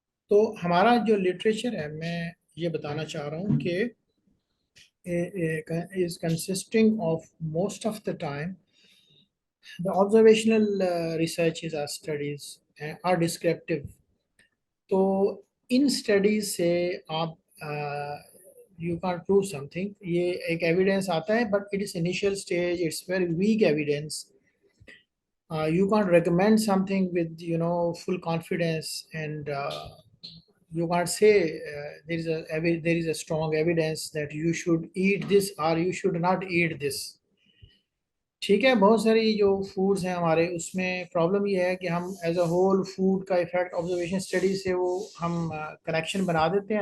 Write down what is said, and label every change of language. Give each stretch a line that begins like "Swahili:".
Urdu: تو ہمارا جو لٹریچر ہے میں یہ بتانا چاہ رہا ہوں کہ
English: is consisting of most of the time the observational researches or studies are descriptive.
Urdu: تو ان اسٹڈیز سے آپ
English: You can prove something.
Urdu: یہ ایک ایویڈینس آتا ہے
English: But it is initial stage, it's very weak evidence. You can't recommend something with full confidence, and you can't say there is a strong evidence that you should eat this or you should not eat this.
Urdu: ٹھیک ہے، بہت ساری جو foods ہیں ہمارے اس میں problem یہ ہے کہ ہم ایز اے ہول فوڈ کا افیکٹ آبزرویشن اسٹڈی سے وہ ہم کنیکشن بنا دیتے ہیں.